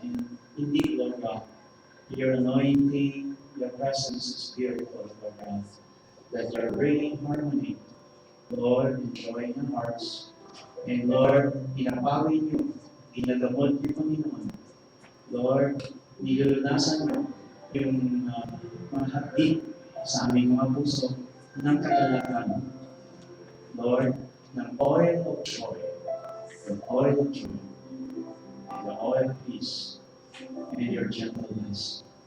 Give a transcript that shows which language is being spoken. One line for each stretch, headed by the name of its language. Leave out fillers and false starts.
English: And indeed, Lord God, your anointing, your presence is beautiful, Lord God, that you're bringing harmony, Lord, and joy in our hearts.
Filipino: And Lord, pinapawin niyo, ginagamot niyo, Panginoon. Lord, nilulunasan niyo yung mga hati sa aming mga puso ng kagalakan.
English: Lord, ng oil of joy, the oil of joy, and the oil of peace, and your gentleness.